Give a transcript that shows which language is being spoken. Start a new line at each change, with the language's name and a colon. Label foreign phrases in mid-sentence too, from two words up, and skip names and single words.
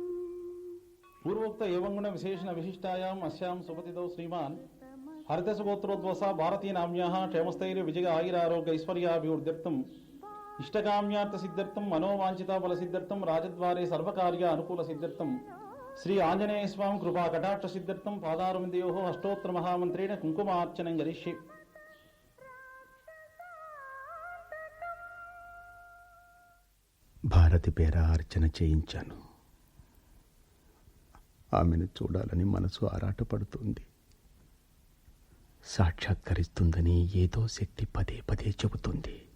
Sanskrit: पूर्वोक्त एवं गुण विशेषण विशिष्टायाम् अस्यां सुपतितौ श्रीमान् हरितसगोत्रोद्वसा भारतीय नाम्याः क्षेमस्थैर्य विजय आयुरारोग्य ऐश्वर्याभिवृद्ध्यर्थम् इष्टकाम्यार्थ सिद्ध्यर्थं मनोवांछिता फल सिद्ध्यर्थं राजद्वारे सर्वकार्य अनुकूल सिद्ध्यर्थं श्री आंजनेय स्वामी कृपा कटाक्ष सिद्ध्यर्थं पादारविन्दयोः अष्टोत्तर महामन्त्रेण कुङ्कुमार्चनं करिष्ये.
Telugu: భారతి పేర అర్చన చేయించాను. ఆమెను చూడాలని మనసు ఆరాటపడుతుంది. సాక్షాత్కరిస్తుందని ఏదో శక్తి పదే పదే చెబుతుంది.